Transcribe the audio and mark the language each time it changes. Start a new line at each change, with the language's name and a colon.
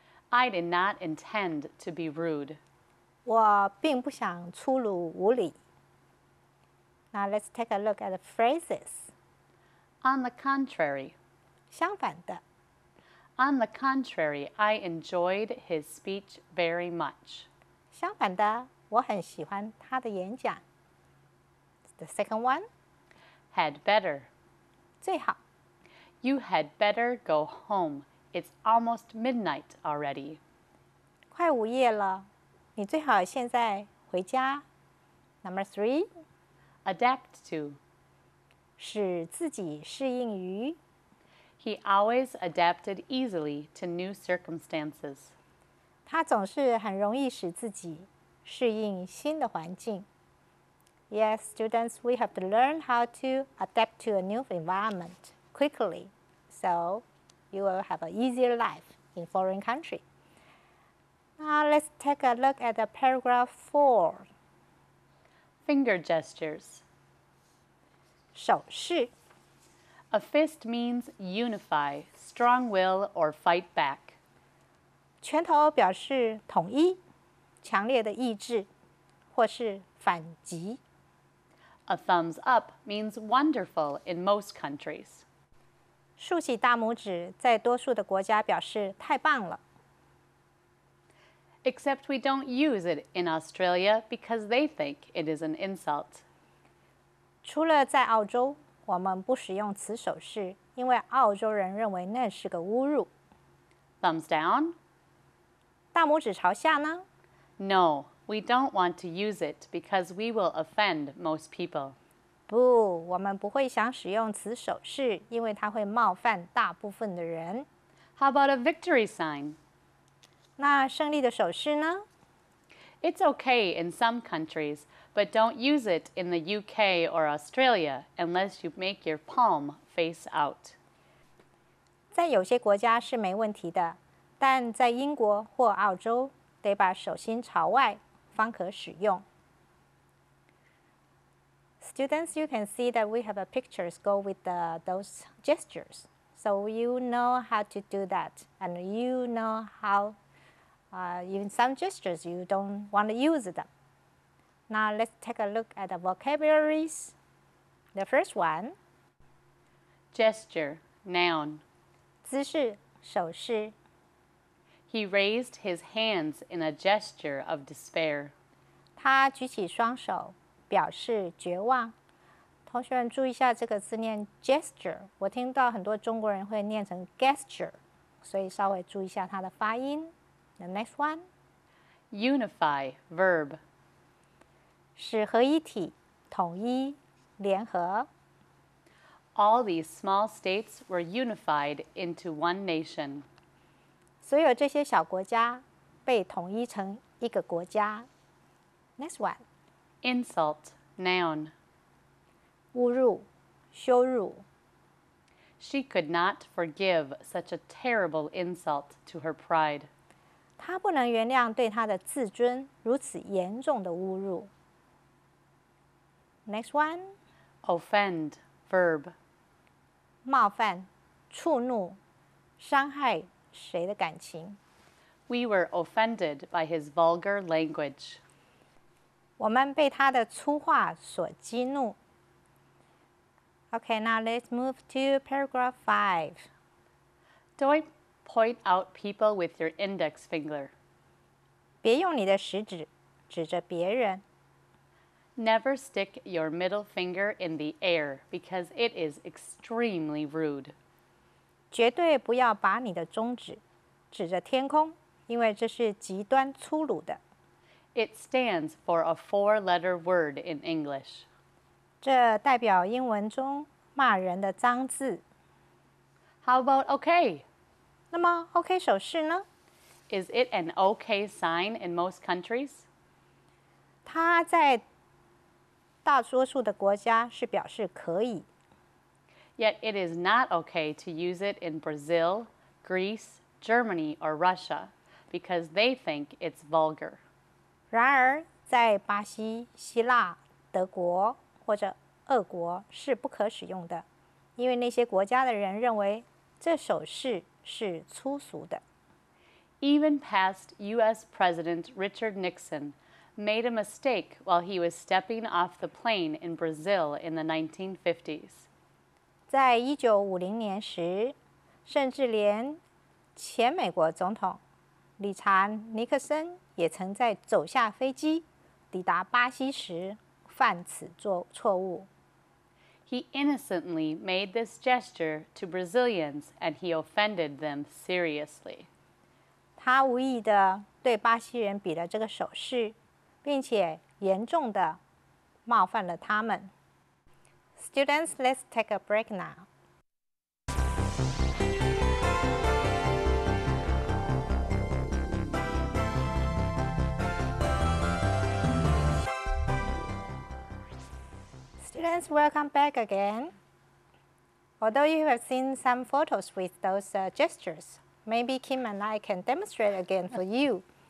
English: I did not intend to be rude.
Chinese: 我并不想粗鲁无礼。
English: Now let's take a look at the phrases. On the contrary.
Chinese: 相反的，
English: On the contrary, I enjoyed his speech very much.
Chinese: 相反的，我很喜欢他的演讲。
English: The second one, Had better.
Chinese: 最好。
English: You had better go home. It's almost midnight already.
Chinese: 快午夜了，你最好现在回家。
English: Number 3, Adapt to.
Chinese: 使自己适应于。
English: He always adapted easily to new circumstances.
Chinese: 他总是很容易使自己适应新的环境。
English: Yes, students, we have to learn how to adapt to a new environment quickly, so you will have an easier life in foreign country. Now let's take a look at the paragraph 4. Finger gestures.
Chinese: 手势
English: A fist means unify, strong will, or fight back.
Chinese: 拳头表示统一、强烈的意志，或是反击。
English: A thumbs up means wonderful in most countries.
Chinese: 竖起大拇指在多数的国家表示太棒了。
English: Except we don't use it in Australia because they think it is an insult.
Chinese: 除了在澳洲，我们不使用此手势，因为澳洲人认为那是个侮辱。
English: Thumbs down?
Chinese: 大拇指朝下呢？
English: No, we don't want to use it because we will offend most people.
Chinese: 不，我们不会想使用此手势，因为它会冒犯大部分的人。
English: How about a victory sign?
Chinese: 那胜利的手势呢？
English: It's okay in some countries, but don't use it in the UK or Australia unless you make your palm face out.
Chinese: 在有些国家是没问题的，但在英国或澳洲，得把手心朝外，方可使用。
English: Students, you can see that we have pictures go with those gestures. So you know how to do that, and you know how even some gestures you don't want to use them. Now let's take a look at the vocabularies. The first one, gesture, noun.
Chinese: 姿势手势
English: He raised his hands in a gesture of despair.
Chinese: 他举起双手表示绝望。同学们注意一下这个字念 gesture， 我听到很多中国人会念成 gesture， 所以稍微注意一下它的发音。
English: The next one, unify, verb.
Chinese: 使合一体、统一、联合。
English: All these small states were unified into one nation.
Chinese: 所有这些小国家被统一成一个国家。
English: Next one, insult, noun.
Chinese: 侮辱、羞辱。
English: She could not forgive such a terrible insult to her pride.
Chinese: 她不能原谅对她的自尊如此严重的侮辱。
English: Next one, offend, verb.
Chinese: 冒犯、触怒、伤害谁的感情。
English: We were offended by his vulgar language.
Chinese: 我们被他的粗话所激怒。
English: Okay, now let's move to paragraph 5. Don't point out people with your index finger.
Chinese: 别用你的食指指着别人。
English: Never stick your middle finger in the air because it is extremely rude.
Chinese: 绝对不要把你的中指指着天空，因为这是极端粗鲁的。
English: It stands for a four-letter word in English.
Chinese: 这代表英文中骂人的脏字。
English: How about okay?
Chinese: 那么 OK 手势呢？
English: Is it an okay sign in most countries?
Chinese: 它在大多数的国家是表示可以。
English: Yet it is not okay to use it in Brazil, Greece, Germany, or Russia because they think it's vulgar.
Chinese: 然而，在巴西、希腊、德国或者俄国是不可使用的，因为那些国家的人认为这手势是粗俗的。
English: Even past U.S. President Richard Nixon made a mistake while he was stepping off the plane in Brazil in the 1950s.
Chinese: 在1950年时，甚至连前美国总统理查·尼克森也曾在走下飞机抵达巴西时犯此错误。
English: He innocently made this gesture to Brazilians and he offended them seriously.
Chinese: 他无意地对巴西人比了这个手势，并且严重地冒犯了他们。
English: Students, let's take a break now. Students, welcome back again. Although you have seen some photos with those gestures, maybe Kim and I can demonstrate again for you.